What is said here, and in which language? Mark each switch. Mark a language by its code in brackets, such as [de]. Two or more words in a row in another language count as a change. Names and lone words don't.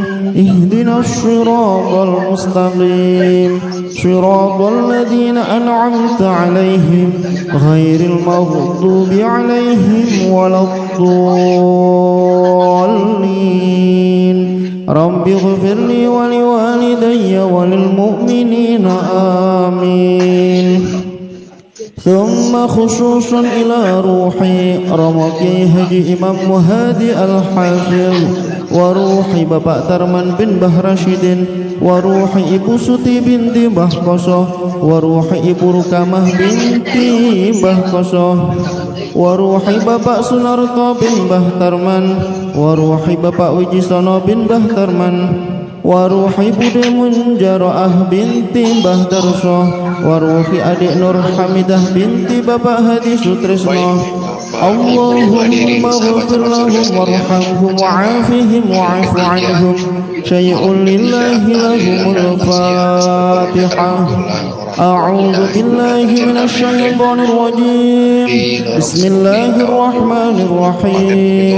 [ar] اهدنا الصراط المستقيم صراط الذين أنعمت عليهم غير المغضوب عليهم ولا الضالين. رب اغفر لي ولوالدي وللمؤمنين آمين. ثم خصوصا إلى روحي رمقي Haji Imam Muhadi Al-Hafidh وروح Bapak Tarman bin Bah Rashidin وروح Ibu Suti binti Mbah Koso وروح Ibu Rukamah binti Mbah Koso وروح Bapak Sunarto bin Mbah Tarman وروح Bapak Wijisono bin Mbah Tarman وروح Bude Munjaroah binti Mbah Darso وروح adik Nur Hamidah binti Bapak Hadi Sutrisno. اللهم اغفر لهم وارحمهم وعافهم واعف عنهم. شيء لله لهم الفاتحة. أعوذ بالله من الشيطان الرجيم. بسم الله الرحمن الرحيم.